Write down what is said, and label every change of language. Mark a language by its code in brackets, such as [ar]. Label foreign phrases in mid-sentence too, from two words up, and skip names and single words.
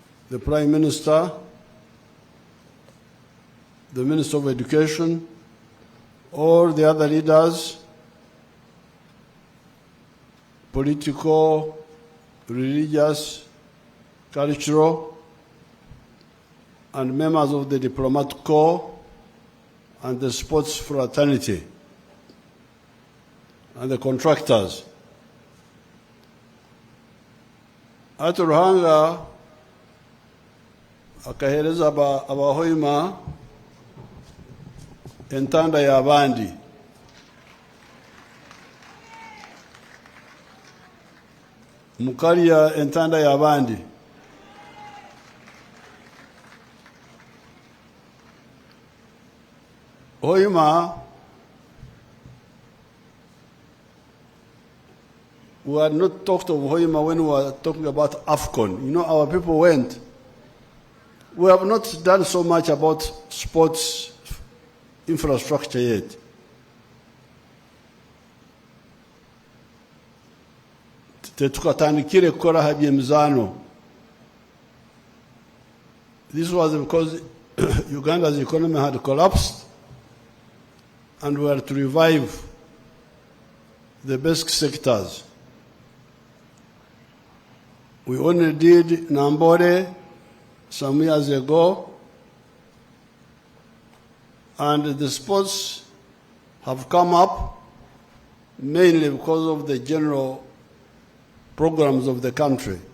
[en] the Prime Minister, the Minister of Education, all the other leaders, political, religious, cultural, and members of the diplomatic corps and the sports fraternity and the contractors. [nyo] At Ruhanga, akahereza Hoima entanda ya bandi. Mukalia entanda ya bandi. [en] Hoima, we had not talked of Hoima when we were talking about AFCON. You know, our people went. We have not done so much about sports infrastructure yet. [nyo] Tetukatandikire kukora habyemizano. [en] This was because Uganda's economy had collapsed and we had to revive the basic sectors. We only did Nambore some years ago, and the sports have come up mainly because of the general programs of the country.